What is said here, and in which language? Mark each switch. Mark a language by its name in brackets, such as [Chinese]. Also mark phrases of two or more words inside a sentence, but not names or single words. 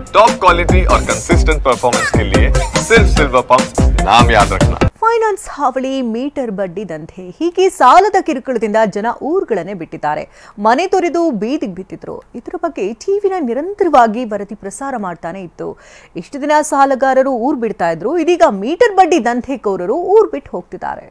[English] top quality [Hindi] और [English] consistent performance [Hindi] के लिए सिर्फ सिल्वर पंप नाम याद रखना। [Kannada] ಫೈನಾನ್ಸ್ ಹಾವಳಿ, ಮೀಟರ್ ಬಡ್ಡಿ ದಂಧೆ ಹೀಗೆ ಸಾಲದ ಕಿರುಕುಳದಿಂದ ಜನ ಊರುಗಳನ್ನೇ ಬಿಟ್ಟಿದ್ದಾರೆ. ಮನೆ ತೊರೆದು ಬೀದಿಗೆ ಬಿದ್ದಿದ್ರು. ಇದರ ಬಗ್ಗೆ ಟಿವಿನ ನಿರಂತರವಾಗಿ ವರದಿ ಪ್ರಸಾರ ಮಾಡ್ತಾನೆ ಇತ್ತು. ಇಷ್ಟು ದಿನ ಸಾಲಗಾರರು ಊರು ಬಿಡ್ತಾ ಇದ್ರು. ಇದೀಗ ಮೀಟರ್ ಬಡ್ಡಿ ದಂಧೆಕೋರರು ಊರು ಬಿಟ್ಟು ಹೋಗ್ತಿದ್ದಾರೆ.